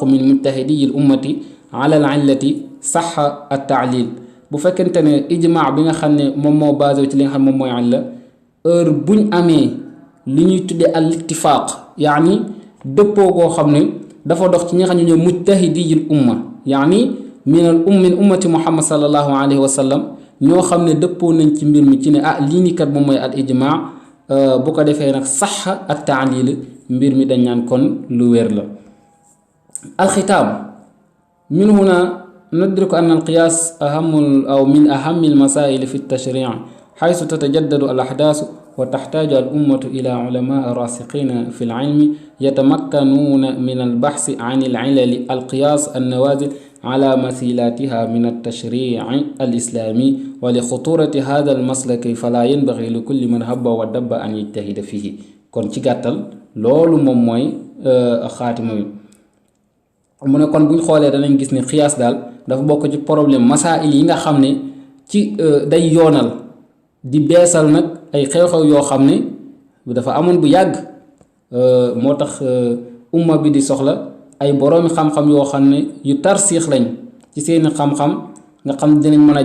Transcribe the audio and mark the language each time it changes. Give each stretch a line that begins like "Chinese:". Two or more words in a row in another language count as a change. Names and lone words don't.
Arabic: من مجتهدي الأمة على العلة صحة التعليل
Wolof: bu fekkente ne ijmaa bi nga xam ne moom moo basé ci li nga xam moom mooy illa heure buñ amee li ñuy tuddee
Arabic: الاتفاق
Wolof: yaani dëppoo koo xam ne dafa dox ci ñi nga xam ne ñooy
Arabic: مجتهدي الأمة يعني من أمة محمد صلى الله عليه وسلم
Wolof: ñoo xam ne dëppoo nañ ci mbir mi ci ne lii nii kat moom mooy
Arabic: الإجماع
Wolof: bu ko defee nag sax ak taalil mbir mi dañ naan kon lu wér la
Arabic: الختام من هنا ندرك أن القياس من أهم المسائل في التشريع حيث تتجدد الأحداث وتحتاج الأمة إلى علماء راسخين في العلم يتمكنون من البحث عن العلل القياس النوازل على مثيلاتها من التشريع الإسلامي ولخطورة هذا المسلك فلا ينبغي لكل من هب ودب أن يجتهد فيه
Wolof: kon ci gàttal loolu moom mooy xaatima bi mu ne kon buñ xoolee danañ gis ne xiyaas daal dafa bokk ci problème masail yi nga xam ne ci day yoonal di beesal nag ay xew-xew yoo xam ne dafa amoon bu yàgg moo tax umma bi di soxla ay boroomi xam-xam yoo xam ne yu tarsiix lañ ci seeni xam-xam nga xam dinañ mën a